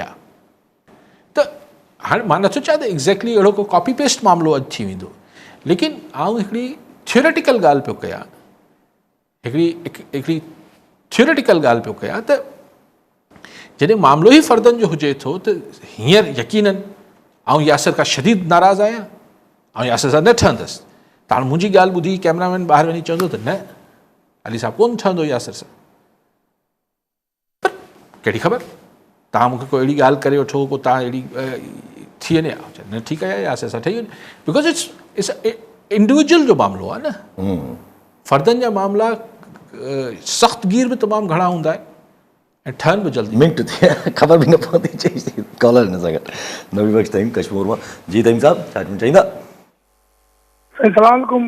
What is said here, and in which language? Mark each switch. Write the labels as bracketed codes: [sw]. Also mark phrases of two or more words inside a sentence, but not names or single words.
[sd] त हाणे मां नथो चाहियां त एग्ज़ैक्टली अहिड़ो को [en] copy paste [sd] मामिलो अॼु थी वेंदो, लेकिन आउं हिकिड़ी थियोरेटिकल ॻाल्हि पियो कयां, हिकिड़ी थियोरेटिकल ॻाल्हि पियो कयां त जॾहिं मामिलो ई फ़र्दनि जो हुजे थो त हींअर यकीनन आउं यासिर खां शदीद नाराज़ आहियां, ऐं यासिर सां न ठहंदसि। त हाणे मुंहिंजी ॻाल्हि ॿुधी कैमरामैन ॿाहिरि वञी चवंदो त न अली साहब कोन ठहंदो यासिर सां, पर कहिड़ी ख़बर, तव्हां मूंखे कोई अहिड़ी ॻाल्हि करे वठो, पोइ तव्हां अहिड़ी थी वञे, न ठीकु आहे यासिर सां ठही वञे, [en] because it's individual [sd] जो मामिलो आहे न। फ़र्दनि जा मामला सख़्तगीर बि तमामु घणा हूंदा आहिनि ऐं ठहनि बि जल्दी, मिंट थिए ख़बर बि न पवंदी। चई कॉलर हिन सां गॾु नबी बख़्श तईम कश्मीर मां। जी तईम साहब छा चाहींदा? [ar] السلام عليكم.